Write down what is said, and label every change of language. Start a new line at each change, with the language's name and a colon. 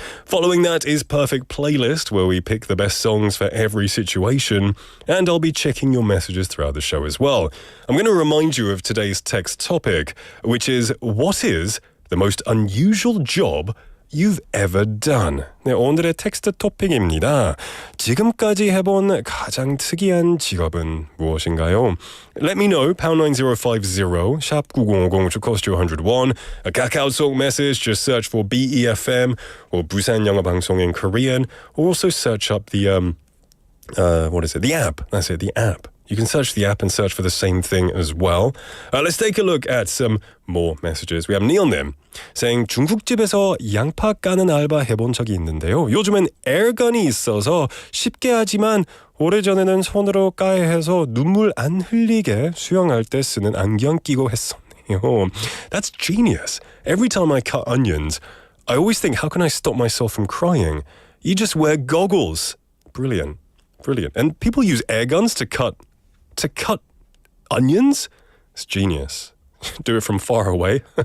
English: Following that is Perfect Playlist, where we pick the best songs for every situation, and I'll be checking your messages throughout the show as well. I'm going to remind you of today's text topic, which is, what is the most unusual job you've ever done?
Korean: 네, 오늘의 텍스트 토픽입니다. 지금까지 해본 가장 특이한 직업은 무엇인가요?
English: Let me know, #9050, 샵 9050, which will cost you 101. A KakaoTalk message, just search for BEFM or 부산영어방송 in Korean, or also search up the, the app. That's it, the app. You can search the app and search for the same thing as well. Let's take a look at some more messages. We have Neil-님 saying
Korean: 중국집에서 양파 까는 알바 해본 적이 있는데요. 요즘엔 에어건이 있어서 쉽게 하지만 오래전에는 손으로 까야 해서 눈물 안 흘리게 수영할 때 쓰는 안경 끼고 했었네요.
English: That's genius. Every time I cut onions, I always think, how can I stop myself from crying? You just wear goggles. Brilliant. Brilliant. And people use air guns to cut onions? It's genius. Do it from far away.